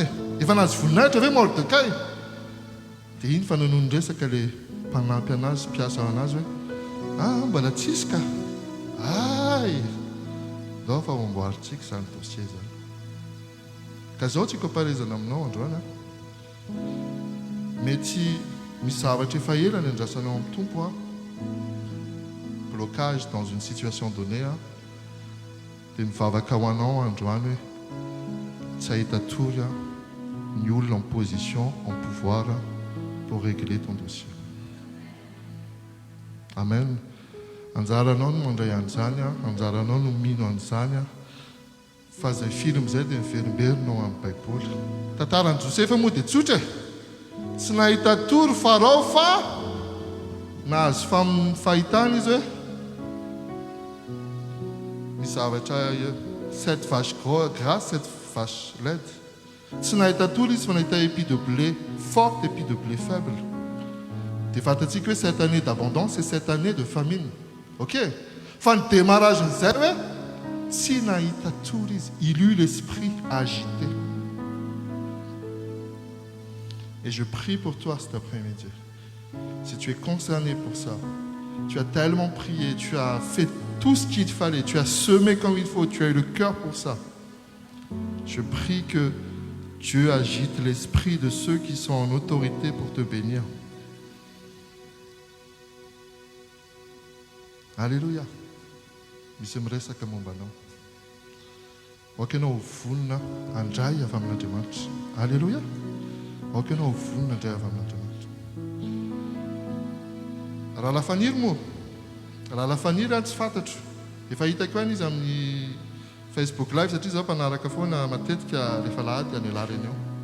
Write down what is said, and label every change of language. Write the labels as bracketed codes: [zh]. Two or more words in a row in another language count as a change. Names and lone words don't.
[mg] Efa nazo voninahitra ve Mordekay? Dia iny fa nanono resaka ilay mpanampy anazy, mpiasa anazy hoe mbola tsisy ka. Dao fa mamboaritsika izany dossier zany. Ka izao tsy komparezana aminao androany. Mety misy zavatra efa ela ny andrasanao amin'ny tompo [fr] blocage dans une situation donnée [mg] dia mivavaka ho anao androany hoe tsy ahita tory ny olona [fr] en position, en pouvoir pour régler ton dossier. [mg] Amen. Anjaranao no mandray an'izany, anjaranao no mino an'izany fa izay film izay dia miverimberina amin'ny Baiboly. Tantaran'i Josefa moa dia tsotra tsy nahita tory Farao fa nahazo fahitana izy hoe misy zavatra [fr] 7 vaches grasses, 7 vaches laides. [mg] Tsy nahita tory izy fa nahita [fr] épi de blé forte, épi de blé faible. Dia fantatsika hoe 7 années d'abondance et 7 années de famine. Ok? [mg] Fa ny démarrage n'izay hoe tsy nahita tory izy. [fr] Il eut l'esprit agité. Et je prie pour toi cet après-midi. Si tu es concerné pour ça, tu as tellement prié, tu as fait tout ce qu'il fallait, tu as semé comme il faut, tu as eu le cœur pour ça. Je prie que Dieu agite l'esprit de ceux qui sont en autorité pour te bénir. Alléluia. [mg] Misy miresaka momba anao. Aoka ianao vonona andray avy amin'Andriamanitra. Alléluia. Aoka ianao vonona andray avy amin'Andriamanitra. Raha lafaniry moa. Raha lafaniry tsy fantatro. Efa hitako any izy amin'ny Facebook live satria zaho mpanaraka foana matetika rehefa lahady any alariny eo.